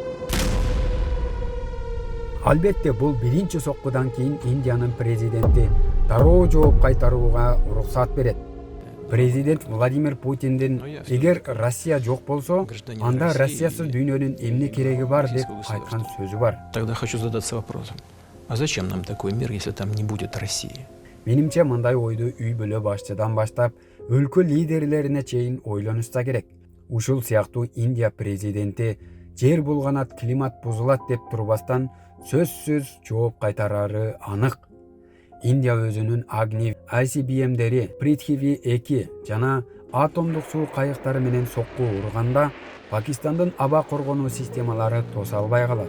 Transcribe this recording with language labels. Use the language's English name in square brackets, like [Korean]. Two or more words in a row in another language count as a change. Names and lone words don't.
[Kyrgyz] Албетте бул биринчи соккудан кийин Индиянын президенти дароо жооп кайтарууга уруксат берет. Президент Владимир Путиндин эгер Россия жок болсо, анда Россиясыз дүйнөнүн эмне кереги бар деп айткан сөзү бар. [Russian] Тогда хочу задаться вопросом. А зачем нам такой мир, если там не будет России? [Kyrgyz] Менимче мындай ойду үй бүлө башчыдан баштап өлкө лидерлерине чейин ойлонушса керек. Ушул сыяктуу Индия президенти жер булганат, климат бузулат деп турбастан сөзсүз жооп кайтарары анык. Индия өзүнүн Agni ICBM'дери Prithvi-2 жана атомдук суу кайыктары менен сокку урганда, Пакистандын аба коргонуу системалары тоса албай калат.